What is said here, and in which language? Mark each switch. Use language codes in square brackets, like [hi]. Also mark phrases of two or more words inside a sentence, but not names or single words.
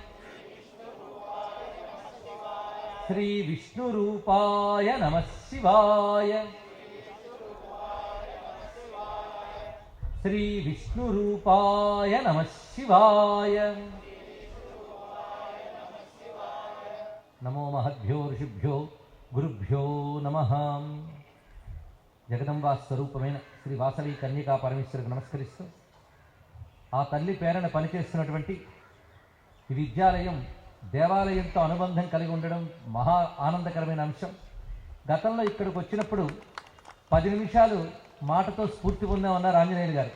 [sa] श्री विष्णुरूपाय नमः शिवाय। श्री विष्णुरूपाय नमः शिवाय। नमो महद्भ्यो ऋषिभ्यो गुरुभ्यो नमः। [te] జగదంబా స్వరూపమైన శ్రీ వాసవి కన్యకా పరమేశ్వరికి నమస్కరిస్తూ ఆ తల్లి పేరన పనిచేస్తున్నటువంటి ఈ విద్యాలయం దేవాలయంతో అనుబంధం కలిగి ఉండడం మహా ఆనందకరమైన అంశం. గతంలో ఇక్కడికి వచ్చినప్పుడు 10 నిమిషాలు మాటతో స్ఫూర్తి పొందామన్నారు ఆంజనేయులు గారు.